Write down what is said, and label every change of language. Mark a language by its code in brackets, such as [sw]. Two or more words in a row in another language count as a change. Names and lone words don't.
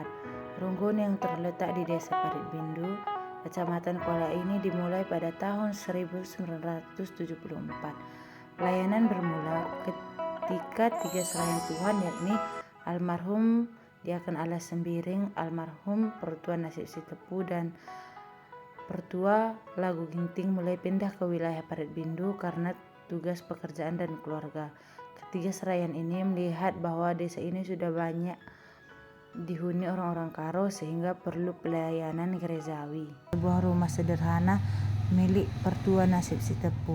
[id] Runggun yang terletak di Desa Parit Bindu, Kecamatan Kuala ini dimulai pada tahun 1974. Pelayanan bermula ketika 3 selayan Tuhan, yakni almarhum Diaken Alas Sembiring, almarhum Pertua Nasib Sitepu, dan Pertua Lagu Ginting mulai pindah ke wilayah Parit Bindu karena tugas pekerjaan dan keluarga. Ketiga serayan ini melihat bahwa desa ini sudah banyak dihuni orang-orang Karo sehingga perlu pelayanan gerejawi. Sebuah rumah sederhana milik Pertua Nasib Sitepu.